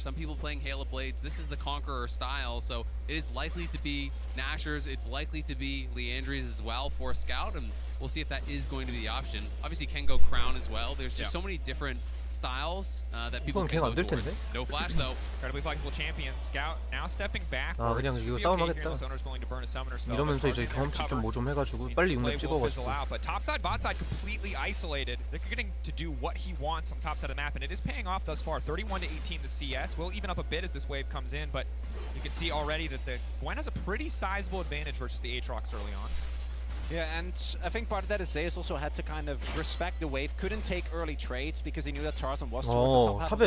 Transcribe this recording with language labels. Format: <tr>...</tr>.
<en>Some people playing Halo Blades. This is the Conqueror style, so it is likely to be Nashor's. It's likely to be Leandri's as well for Scout, and we'll see if that is going to be the option. Obviously, can go Crown as well. There's just so many different styles that people can go towards. No flash though. Incredibly flexible champion. Scout now stepping back.</en> <ko>아 그냥 이거 싸움하겠다. 이러면서 이제 경험치 좀 뭐 좀 해가지고 빨리 6렙 찍어가지고.</ko> <en>But top side, bot side, completely isolated. They're getting to do what he wants on top side of the map, and it is paying off thus far. 31 to 18 the CS. Will even up a bit as this wave comes in, but you can see already that the Gwen has a pretty sizable advantage versus the Aatrox early on. Yeah, and I think part of that is Zeus also had to kind of respect the wave, couldn't take early trades because he knew that Tarzan was towards the top half of the</en>